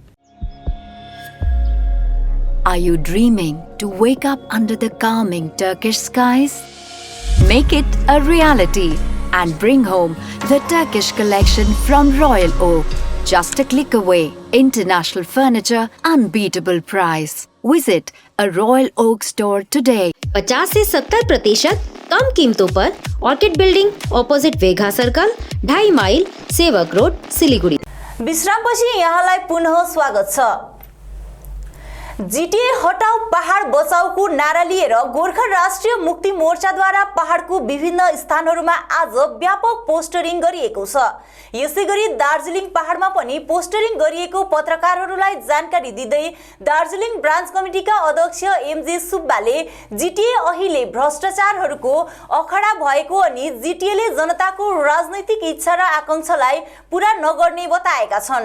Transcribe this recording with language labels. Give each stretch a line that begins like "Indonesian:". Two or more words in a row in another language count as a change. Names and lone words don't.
English: Are you dreaming to wake up under the calming Turkish skies? Make it a reality and bring home the Turkish collection from Royal Oak. Just a click away. International furniture, unbeatable price. Visit a Royal Oak store today.
Hindi: 50 से 70% कम कीमतों पर ऑर्किड बिल्डिंग, ऑपोजिट वेगा सर्कल, 2.5 माइल, सेवक रोड, सिलीगुड़ी।
Nepali: विश्रामपछि यहाँलाई पुनः स्वागत छ। GTA हटाऊ पहाड बचाऊको नारा लिएर गोर्खा राष्ट्रिय मुक्ति मोर्चाद्वारा पहाडको विभिन्न स्थानहरूमा आज व्यापक पोस्टरिङ गरिएको छ। यसैगरी दार्जिलिङ पहाडमा पनि पोस्टरिङ गरिएको पत्रकारहरूलाई जानकारी दिँदै दार्जिलिङ ब्रान्च कमिटीका अध्यक्ष MJ सुब्बाले GTA अहिले भ्रष्टाचारहरूको अखडा भएको अनि GTA ले जनताको राजनैतिक इच्छा र आकांक्षालाई पूरा नगर्ने बताएका छन्।